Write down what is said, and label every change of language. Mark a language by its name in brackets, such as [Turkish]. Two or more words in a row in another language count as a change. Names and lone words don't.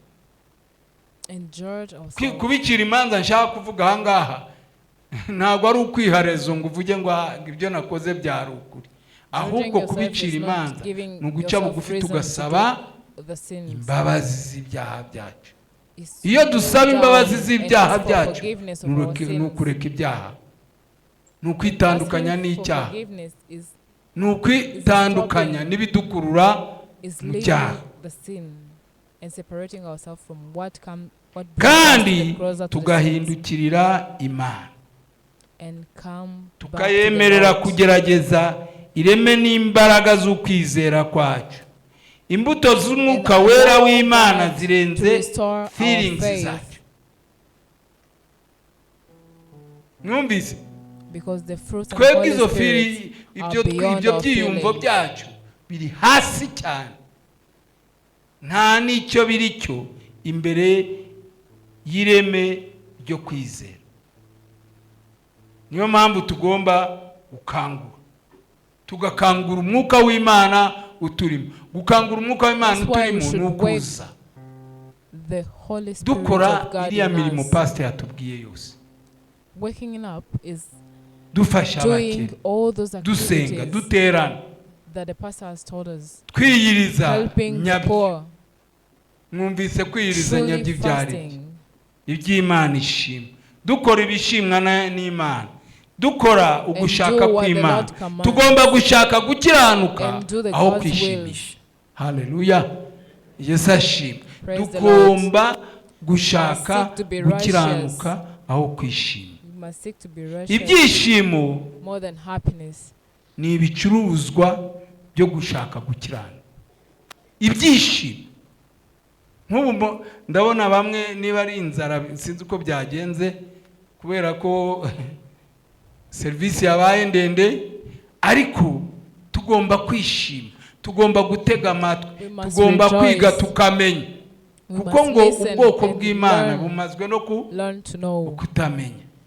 [Kinyarwanda] Kubicira imanza nshaka kuvuga aha ngaha ntabwo ari ukwiharezo ngo uvuge ngo ibyo nakoze byari ukuri, ahubwo kubicira imanza ni uguca bugufi tugasaba imbabazi z'ibyaha byacu. Iyo dusaba imbabazi z'ibyaha byacu, ni ukureka ibyaha, ni ukwitandukanya n'icyaha, ni ukwitandukanya n'ibidukurura mu cyaha. [English] and separating ourselves from what brings us [Kinyarwanda] kandi [English] closer to the [Kinyarwanda] tugahindukirira Imana [English] and come back to the [Kinyarwanda] tukayemerera [English] Lord. [Kinyarwanda] kugerageza ireme n'imbaraga z'ukwizera kwacu. Imbuto z'umwuka wera w'Imana zirenze feelings zacu. Mwumvise? [English] Because the fruits of [Kinyarwanda] Twebwe [English] Holy [Kinyarwanda] izo [English] Spirit [Kinyarwanda] ibyo byiyumvo byacu biri hasi cyane, nta n'icyo biri cyo imbere y'ireme ryo kwizera. Niyo mpamvu tugomba tugakangura umwuka w'Imana uturimo. Gukangura umwuka w'Imana uturimo nukuza dukora iriya mirimo pastor yatubwiye yose. [English] Waking up is [Kinyarwanda] dufasha [English] doing [Kinyarwanda] abakene, [English] all those [Kinyarwanda] dusenga, [English] activities [Kinyarwanda] duterana, [English] that the pastor has told us. [Kinyarwanda] twiyiriza [English] Helping the [Kinyarwanda] nyabyo. [English] poor, [Kinyarwanda] Mwumvise kwiyiriza [English] truly [Kinyarwanda] nyabyo ibyari [English] fasting, [Kinyarwanda] iby'Imana ishima, dukora ibishimwa n'Imana, dukora ugushaka [English] what the [Kinyarwanda] kw'Imana. [English] Lord commands. [Kinyarwanda] Tugomba gushaka gukiranuka [English] And do the [Kinyarwanda] aho [English] God's [Kinyarwanda] kwishimisha. Haleluya, Yesu ashimwe. [English] Praise the [Kinyarwanda] Tugomba gushaka [English] Seek to be [Kinyarwanda] gukiranuka aho kwishima. [English] we must seek to be righteous [Kinyarwanda] Ibyishimo [English] more than happiness. [Kinyarwanda] ni ibicuruzwa byo gushaka gukiranuka. Ibyishimo nk'ubu ndabona bamwe niba ari inzara sinzi uko byagenze kubera ko service yabaye ndende, ariko tugomba kwishima, tugomba gutega amatwi, tugomba kwiga tukamenya, kuko ngo ubwoko bw'Imana bumazwe no kutamenya.